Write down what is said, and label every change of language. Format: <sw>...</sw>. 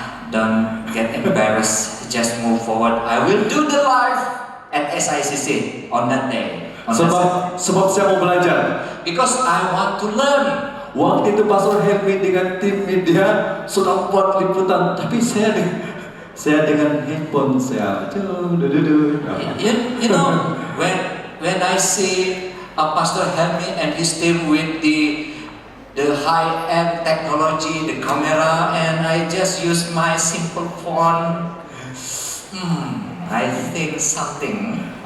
<en>don't get embarrassed, just move forward. I will do the live at SICC on that day.</en> <ms>Sebab saya mau belajar.</ms> <en>Because I want to learn.</en> <ms>Waktu itu Pastor Helmi dengan tim media sudah buat liputan, tapi saya dengan handphone saya.</ms> <en>You know, when I see Pastor Helmi and his team with the high-end technology, the camera, and I just use my simple phone. I think something.</en>